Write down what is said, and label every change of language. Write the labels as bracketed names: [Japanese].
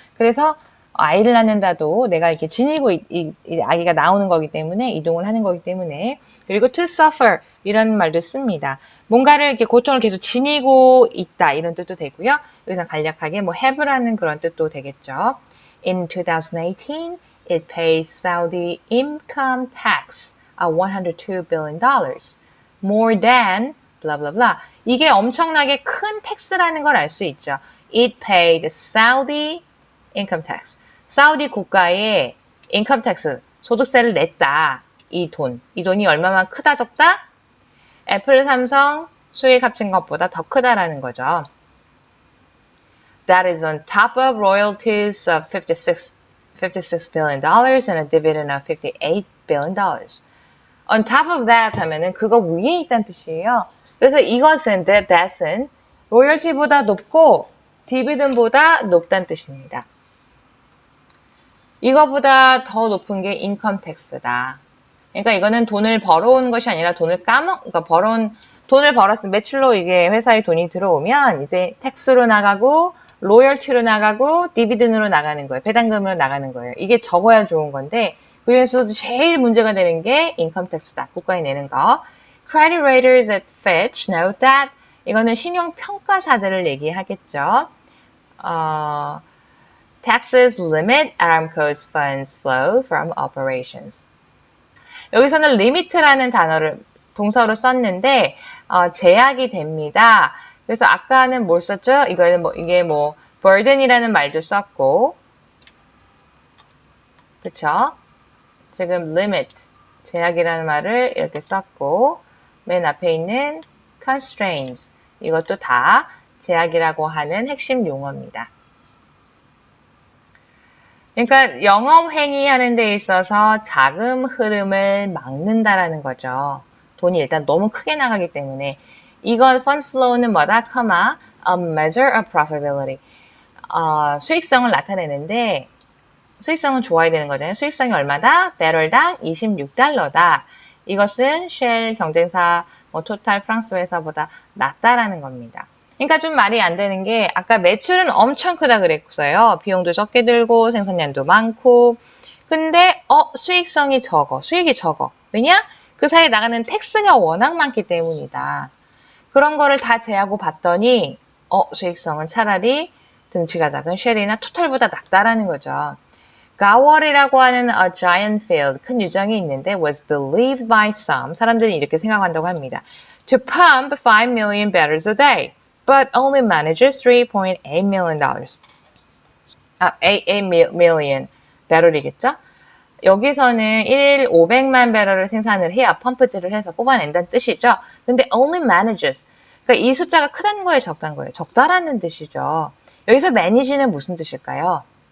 [Korean] 그래서 아이를 낳는다도 내가 이렇게 지니고 이 아기가 나오는 거기 때문에 이동을 하는 거기 때문에 그리고 to suffer 이런 말도 씁니다. 뭔가를 이렇게 고통을 계속 지니고 있다 이런 뜻도 되고요. 여기서 간략하게 뭐 have라는 그런 뜻도 되겠죠. [English] In 2018, it pays Saudi income tax of $102 billion, more than blah blah blah. [Korean] 이게 엄청나게 큰 텍스라는 걸 알 수 있죠. [English] It paid Saudi income tax. [Korean] 사우디 국가에 income tax, 소득세를 냈다. 이 돈이 얼마만 크다 적다? 애플, 삼성 수익 합친 것보다 더 크다라는 거죠. [English] That is on top of royalties of $56 billion and a dividend of $58 billion. On top of that [Korean] 하면은 그거 위에 있다는 뜻이에요. 그래서 이것은, that은 로열티보다 높고 디비든보다 높다는 뜻입니다. 이거보다 더 높은 게 인컴 텍스다. 그러니까 이거는 돈을 벌어온 것이 아니라 그러니까 돈을 벌었으면 매출로 이게 회사에 돈이 들어오면 이제 텍스로 나가고 로열티로 나가고 디비든으로 나가는 거예요. 배당금으로 나가는 거예요. 이게 적어야 좋은 건데 그 중에서도 제일 문제가 되는 게 인컴 텍스다. 국가에 내는 거. [English] Credit raters at Fitch note that [Korean] 이거는 신용평가사들을 얘기하겠죠. [English] Taxes limit Aramco's funds flow from operations. [Korean] 여기서는 limit라는 단어를 동사로 썼는데 제약이 됩니다. 그래서 아까는 뭘 썼죠? 이게 burden이라는 말도 썼고, 그쵸? 지금 limit 제약이라는 말을 이렇게 썼고, 맨 앞에 있는 constraints 이것도 다 제약이라고 하는 핵심 용어입니다. 그러니까 영업 행위하는 데 있어서 자금 흐름을 막는다라는 거죠. 돈이 일단 너무 크게 나가기 때문에 이건 funds flow는 뭐다? [English] a measure of profitability. [Korean] 수익성을 나타내는데 수익성은 좋아야 되는 거잖아요. 수익성이 얼마다? 배럴당 26달러다. 이것은 쉘 경쟁사 토탈 프랑스 회사보다 낮다라는 겁니다. 그러니까 좀 말이 안 되는 게 아까 매출은 엄청 크다 그랬어요. 비용도 적게 들고 생산량도 많고 근데 수익성이 적어. 수익이 적어. 왜냐? 그 사이에 나가는 텍스가 워낙 많기 때문이다. 그런 거를 다 제하고 봤더니 수익성은 차라리 등치가 작은 쉘이나 토탈보다 낮다라는 거죠. 가월이라고 하는 [English] a giant field, [Korean] 큰 유정이 있는데 [English] was believed by some, [Korean] 사람들이 이렇게 생각한다고 합니다. [English] To pump 5 million barrels a day, but only manages 3.8 million dollars. [Korean] 8 million 배럴이겠죠? 여기서는 1일 500만 배럴을 생산을 해야 펌프질을 해서 뽑아낸다는 뜻이죠. 근데 only manages, 그러니까 이 숫자가 크다는 거예요, 적다는 거예요? 적다라는 뜻이죠. 여기서 manage는 무슨 뜻일까요?